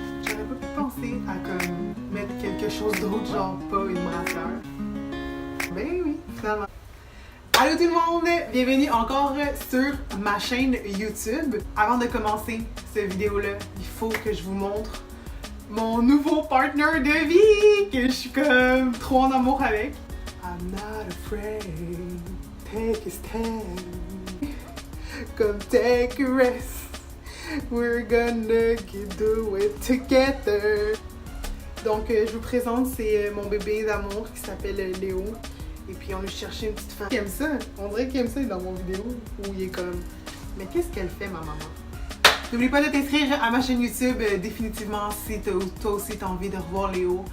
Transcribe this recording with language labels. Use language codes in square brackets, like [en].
[fr] J'aurais pas pu penser à comme mettre quelque chose d'autre, genre pas une brassière. Ben oui, finalement. Allô tout le monde! Bienvenue encore sur ma chaîne YouTube. Avant de commencer cette vidéo-là, il faut que je vous montre mon nouveau partner de vie que je suis comme trop en amour avec. [en] I'm not afraid, take a stand, come take a rest, we're gonna do it together. [fr] Donc je vous présente, c'est mon bébé d'amour qui s'appelle Léo. Et puis on lui cherchait une petite femme. Il aime ça, on dirait qu'il aime ça dans mon vidéo où il est comme mais qu'est-ce qu'elle fait ma maman? N'oublie pas de t'inscrire à ma chaîne YouTube définitivement si toi aussi t'as envie de revoir Léo.